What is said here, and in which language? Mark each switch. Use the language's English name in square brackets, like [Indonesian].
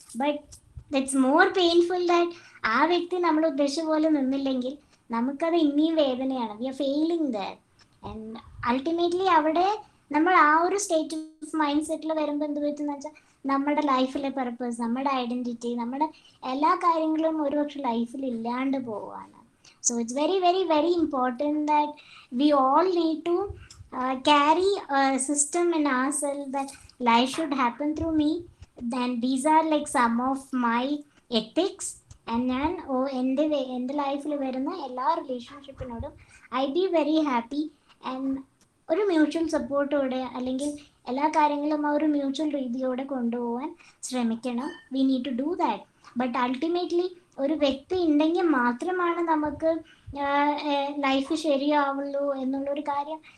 [English] but it's more painful that [Malayalam] ആ വ്യക്തി നമ്മൾ ഉദ്ദേശിച്ച പോലെ നിന്നില്ലെങ്കിൽ നമുക്കത് ഇനിയും വേദനയാണ്. [English] We are failing that. [Malayalam] And ultimately അവിടെ നമ്മൾ ആ ഒരു [English] state of mind [Malayalam] സെറ്റിൽ വരുമ്പോൾ എന്ത് പറ്റുമെന്ന് വെച്ചാൽ നമ്മുടെ ലൈഫിലെ പർപ്പസ്, നമ്മുടെ ഐഡൻറ്റിറ്റി, നമ്മുടെ എല്ലാ കാര്യങ്ങളും ഒരുപക്ഷെ ലൈഫിൽ ഇല്ലാണ്ട് പോവാണ്. [English] So it's very, very, very important that we all need to carry a system in ourselves that life should happen through me. Then these are like some of my ethics. [Malayalam] ഞാൻ എൻ്റെ ലൈഫിൽ വരുന്ന എല്ലാ റിലേഷൻഷിപ്പിനോടും [English] I be very happy [Malayalam] and ഒരു mutual സപ്പോർട്ടോടെ അല്ലെങ്കിൽ എല്ലാ കാര്യങ്ങളും ആ ഒരു മ്യൂച്വൽ രീതിയോടെ കൊണ്ടുപോകാൻ ശ്രമിക്കണം. [English] We need to do that. [Malayalam] But ultimately ഒരു വ്യക്തി ഉണ്ടെങ്കിൽ മാത്രമാണ് നമുക്ക് ലൈഫ് ശരിയാവുള്ളൂ എന്നുള്ളൊരു കാര്യം.